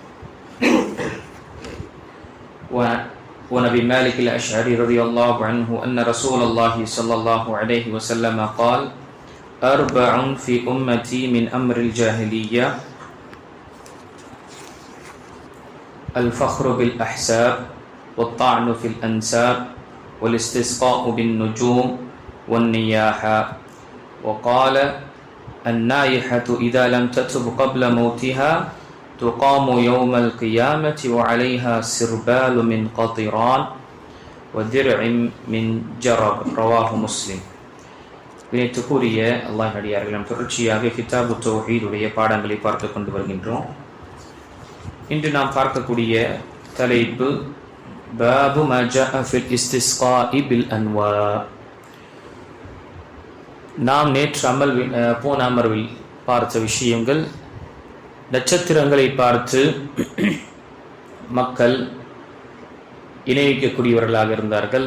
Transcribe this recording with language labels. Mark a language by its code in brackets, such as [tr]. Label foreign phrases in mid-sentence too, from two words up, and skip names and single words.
[ar] ونبي مالك الأشعري رضي الله عنه أن رسول الله صلى الله عليه وسلم قال أربع في أمتي من أمر الجاهلية الفخر بالأحساب والطعن في الأنساب والاستسقاء بالنجوم والنياحة. وقال النائحة إذا لم تتب قبل موتها تقام يوم القيامة وعليها سربال من قطران ودرع من جرب. رواه مسلم. [ta] வினைத்துக்குரிய அல்லாஹ் அடியார்கள் நாம் தொடர்ச்சியாக [ar] كتاب توحيد [ta] உடைய பாடங்களை பார்த்து கொண்டு வருகின்றோம். இன்று நாம் பார்க்கக்கூடிய தலைப்பு [ar] باب ما جاء في الاستسقاء بالأنواء. [ta] நாம் நேற்று போன அமர்வில் பார்த்த விஷயங்கள், நட்சத்திரங்களை பார்த்து மக்கள் இணைவிக்கக்கூடியவர்களாக இருந்தார்கள்.